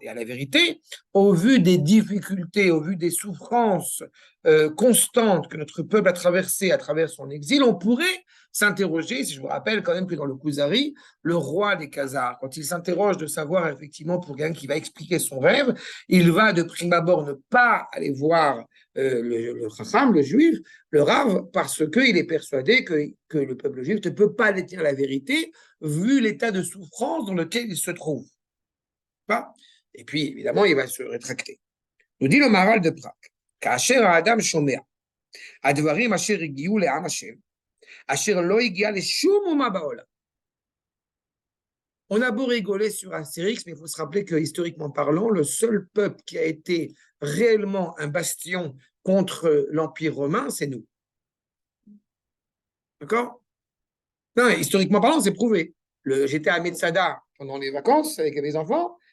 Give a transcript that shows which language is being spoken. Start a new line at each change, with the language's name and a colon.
French: Et à la vérité, au vu des difficultés, au vu des souffrances constantes que notre peuple a traversées à travers son exil, on pourrait s'interroger, si je vous rappelle quand même que dans le Kuzari, le roi des Khazars, quand il s'interroge de savoir effectivement pour quelqu'un qui va expliquer son rêve, il va de prime abord ne pas aller voir le Chacham, le juif, le Rav, parce qu'il est persuadé que le peuple juif ne peut pas détenir la vérité vu l'état de souffrance dans lequel il se trouve. Pas. Et puis, évidemment, il va se rétracter. Nous dit le Maharal de Prague,
Hebrew: כאשר האדם שומע הדברים אשר הגיעו לעם השם, אשר לא הגיע לשום אומה בעולם.
French: On a beau rigoler sur Astérix, mais il faut se rappeler que, historiquement parlant, le seul peuple qui a été réellement un bastion contre l'Empire romain, c'est nous. D'accord? Non, historiquement parlant, c'est prouvé. J'étais à Mezzada pendant les vacances avec mes enfants.